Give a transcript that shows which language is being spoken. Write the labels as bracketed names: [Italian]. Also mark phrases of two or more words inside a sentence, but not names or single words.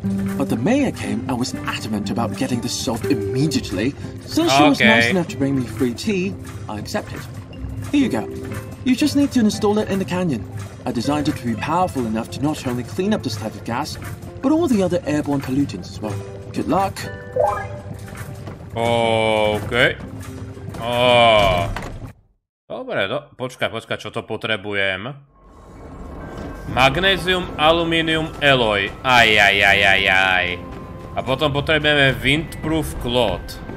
[English] But the mayor came and was adamant about getting this solved immediately. Since she was nice enough to bring me free tea, I accepted. Here you go. You just need to install it in the canyon. I designed it to be powerful enough to not only clean up this type of gas, but all the other airborne pollutants as well. Good luck. OK. [Slovak] Dobre, počkaj, čo to potrebujem. Magnézium, alumínium, alloy. Aj. A potom potrebujeme [English] windproof cloth.